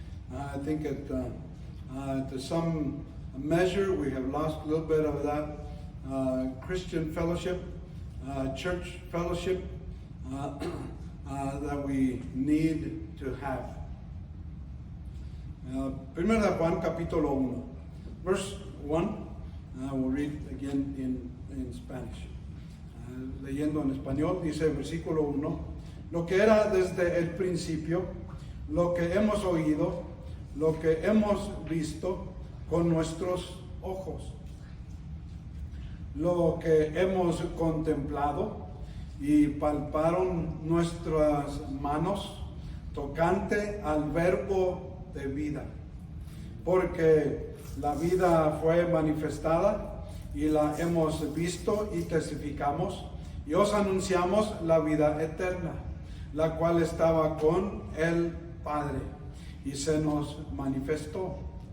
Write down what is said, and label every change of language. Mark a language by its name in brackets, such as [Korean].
[English] I think to some measure we have lost a little bit of that Christian fellowship, church fellowship that we need to have. [Spanish] Primero de Juan capítulo 1, verse 1. [English] We'll read again in Spanish. [Spanish] Leyendo en español, dice versículo 1: Lo que era desde el principio, lo que hemos oído, lo que hemos visto con nuestros ojos, lo que hemos contemplado y palparon nuestras manos tocante al verbo de vida, porque la vida fue manifestada y la hemos visto y testificamos y os anunciamos la vida eterna, la cual estaba con el Padre y se nos manifestó.